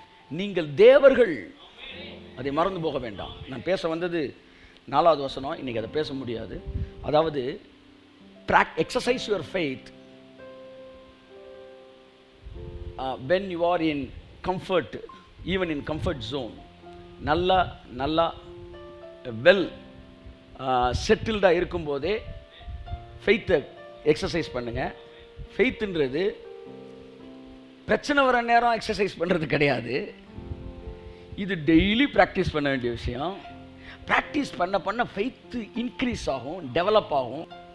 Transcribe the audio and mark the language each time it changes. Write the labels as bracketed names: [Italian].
[Tamil] நீங்கள் தேவர்கள், அதை மறந்து போக வேண்டாம். நான் பேச வந்தது 4வது வசனம். இன்னைக்கு அதை பேச முடியாது. [English] அதாவது exercise your faith when you are in comfort, even in comfort zone. [Tamil] நல்லா வெல் செட்டில்டாக இருக்கும்போதே ஃபெய்த்தை எக்ஸசைஸ் பண்ணுங்க. ஃபெய்த்துன்றது பிரச்சனை வர நேரம் எக்ஸசைஸ் பண்ணுறது கிடையாது. இது டெய்லி ப்ராக்டிஸ் பண்ண வேண்டிய விஷயம். ப்ராக்டிஸ் பண்ண ஃபெய்த்து இன்க்ரீஸ் ஆகும், டெவலப் ஆகும்.